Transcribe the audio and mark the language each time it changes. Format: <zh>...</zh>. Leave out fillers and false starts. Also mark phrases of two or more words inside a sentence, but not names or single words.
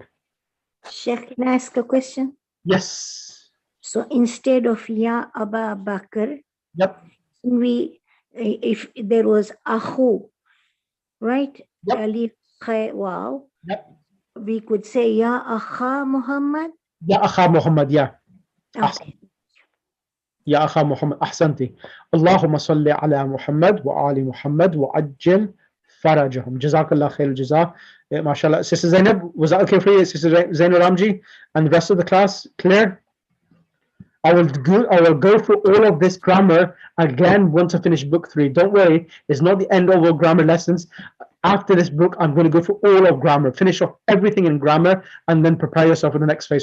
<en>Sheikh, can I ask a question? Yes. So instead of</en> <ar>يا أبا بكر,</ar> <en>Yep. if there was Ahu, right? Yep.</en> <ar>ألف، خاء، واو.</ar> <en>Yep. We could say</en> <ar>يا أخا محمد. يا أخا محمد,</ar> <en>yeah. Okay.</en> <ar>يا أخا محمد، أحسنت. اللهم صل على محمد وآل محمد وعجل فرجهم. جزاك الله خير الجزاء.</ar> <en>MashaAllah. Sister Zainab, was that okay for you? Sister Zainab Ramji and the rest of the class? Clear? I will go through all of this grammar again once I finish book 3. Don't worry, it's not the end of all grammar lessons. After this book, I'm going to go through all of grammar, finish off everything in grammar, and then prepare yourself for the next phase.</en>